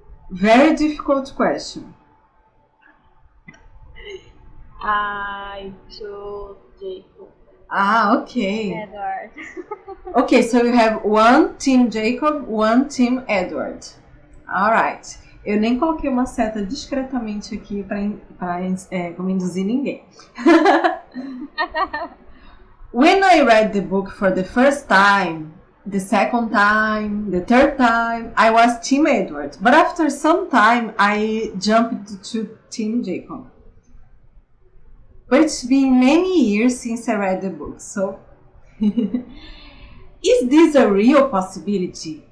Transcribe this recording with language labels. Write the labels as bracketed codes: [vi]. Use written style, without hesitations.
[en] Very difficult question. I chose Jacob. Okay. Edward. Okay, so you have one team Jacob, one team Edward. Alright. [pt] Eu nem coloquei uma seta discretamente aqui para induzir ninguém. [en] When I read the book for the first time, the second time, the third time, I was team Edward. But after some time, I jumped to team Jacob. But it's been many years since I read the book, so is this a real possibility?